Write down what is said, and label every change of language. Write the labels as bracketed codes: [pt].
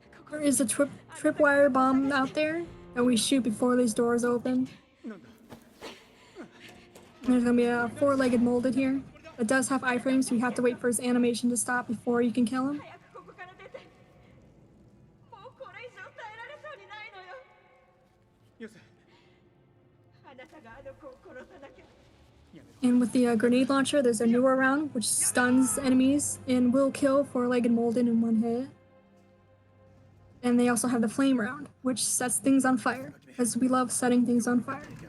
[en] There is a tripwire bomb out there that we shoot before these doors open. And there's gonna be a four-legged molded here. It does have iframes, so you have to wait for his animation to stop before you can kill him. [ja] 早くここから出て。もうこれ以上耐えられそうにないのよ。よせ。あなたがあの子を殺さなきゃ。 [en] And with the grenade launcher, there's a newer round which stuns enemies and will kill four-legged molded in one hit. And they also have the flame round, which sets things on fire, because we love setting things on fire.